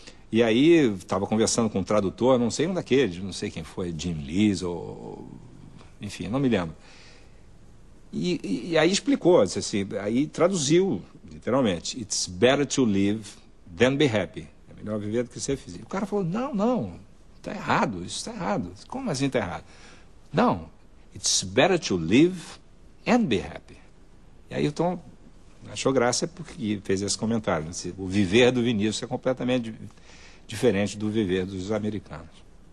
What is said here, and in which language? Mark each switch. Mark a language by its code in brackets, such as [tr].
[pt] E aí, estava conversando com um tradutor, não sei um daqueles, não sei quem foi, Jim Lees ou... Enfim, não me lembro. E aí explicou, disse assim, aí traduziu, literalmente, [en] it's better to live than be happy. [pt] É melhor viver do que ser feliz. O cara falou, não, não, está errado, isso está errado. Como assim está errado? Não, [en] it's better to live and be happy. [pt] E aí o Tom achou graça porque fez esse comentário. Disse, o viver do Vinícius é completamente diferente do viver dos americanos.